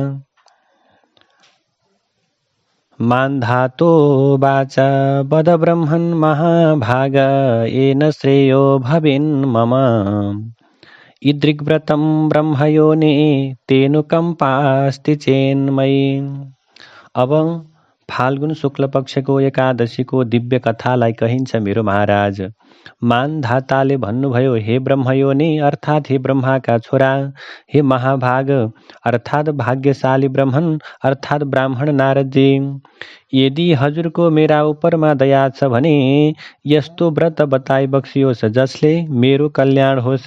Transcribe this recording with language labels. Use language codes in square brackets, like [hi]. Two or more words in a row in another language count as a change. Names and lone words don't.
[sa] मान्धातो वाच वद ब्रह्मन् महाभाग येन श्रेयो भवेन्मम ईदृग्व्रतं ब्रह्मयोने तेनुकम्पास्ति चेन्मयि। [ne] अब फाल्गुन शुक्ल पक्षको एकादशीको दिव्य कथालाई कहिन्छ मेरो महाराज। मानधाताले भन्नुभयो, हे ब्रह्मयोनि अर्थात् हे ब्रह्माका छोरा, हे महाभाग अर्थात् भाग्यशाली ब्राह्मण अर्थात् ब्राह्मण नारदजी, यदि हजुरको मेरा उपरमा दया छ भने यस्तो व्रत बताइ बक्सियोस् जसले मेरो कल्याण होस्।